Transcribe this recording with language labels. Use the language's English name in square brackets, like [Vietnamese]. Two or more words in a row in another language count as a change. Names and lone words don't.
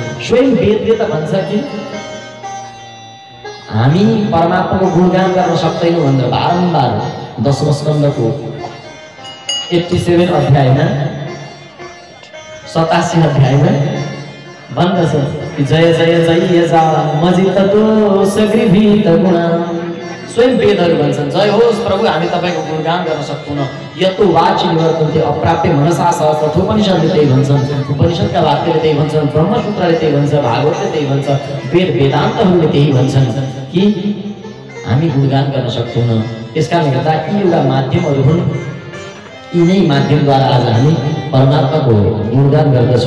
[Nepali] स्वयं वेदले त भन्छ कि हामी परमात्माको गुणगान गर्न सक्दैनौँ भनेर बारम्बार 10औं स्कन्धको 87 अध्यायमा 87 अध्यायमा भन्दछ कि [Sanskrit] जय जय जय जा मजित दोष गृहीत गुणा। [Nepali] स्वयं वेदहरू भन्छन् जय होस् प्रभु, हामी तपाईँको गुणगान गर्न सक्दैनौँ। [Sanskrit] यतो वाचि निवर्तन्ते अप्राप्य मनसा सह। [Nepali] कठोपनिषदले त्यही भन्छन्, उपनिषदका वाक्यले त्यही भन्छन्, ब्रह्मसूत्रले त्यही भन्छ, भागवतले त्यही भन्छ, वेद वेदान्तहरूले त्यही भन्छन् कि हामी गुणगान गर्न सक्दैनौँ। त्यसकारणले गर्दा यी एउटा माध्यमहरू हुन्। यिनै माध्यमद्वारा आज हामी परमात्माको गुणगान गर्दछौँ।